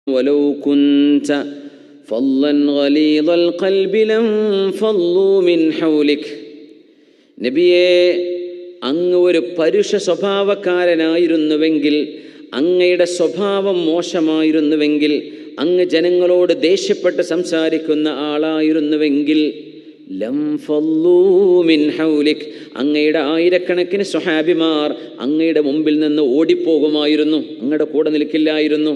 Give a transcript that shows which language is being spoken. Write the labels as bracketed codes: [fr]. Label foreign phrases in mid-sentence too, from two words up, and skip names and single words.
[ar] ولو كنت فظا غليظ القلب لانفضوا من حولك. [ml] നബിയെ, അങ്ങ് ഒരു പരുഷ സ്വഭാവക്കാരനായിരുന്നുവെങ്കിൽ, അങ്ങയുടെ സ്വഭാവം മോശമായിരുന്നുവെങ്കിൽ, അങ്ങ് ജനങ്ങളോട് ദേഷ്യപ്പെട്ട് സംസാരിക്കുന്ന ആളായിരുന്നുവെങ്കിൽ, [ar] لانفضوا من حولك, [ml] അങ്ങയുടെ ആയിരക്കണക്കിന് സ്വഹാബിമാർ അങ്ങയുടെ മുമ്പിൽ നിന്ന് ഓടിപ്പോകുമായിരുന്നു, അങ്ങയുടെ കൂടെ നിൽക്കില്ലായിരുന്നു.